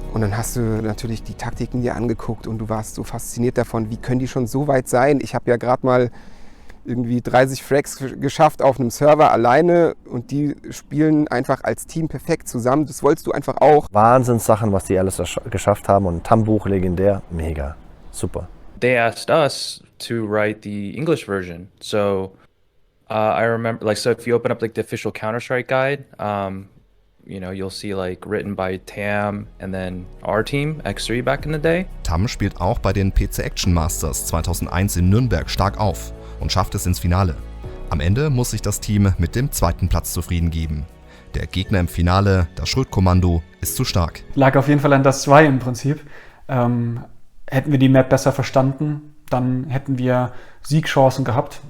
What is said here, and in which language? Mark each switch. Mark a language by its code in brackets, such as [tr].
[de] Und dann hast du natürlich die Taktiken dir angeguckt und du warst so fasziniert davon, wie können die schon so weit sein? Ich habe ja gerade mal irgendwie 30 Frags geschafft auf einem Server alleine und die spielen einfach als Team perfekt zusammen. Das wolltest du einfach auch. Wahnsinnssachen, was die alles geschafft haben und TAM-Buch legendär, mega, super. [en] They asked us to write the English version. So I remember, like, so if you open up like the official Counter-Strike guide, you know, you'll see like written by TAM and then our team, X3 back in the day. [de] TAM spielt auch bei den PC Action Masters 2001 in Nürnberg stark auf und schafft es ins Finale. Am Ende muss sich das Team mit dem zweiten Platz zufrieden geben. Der Gegner im Finale, das Schröd-Kommando, ist zu stark. Lag auf jeden Fall an das 2 im Prinzip. Hätten wir die Map besser verstanden, dann hätten wir Siegchancen gehabt.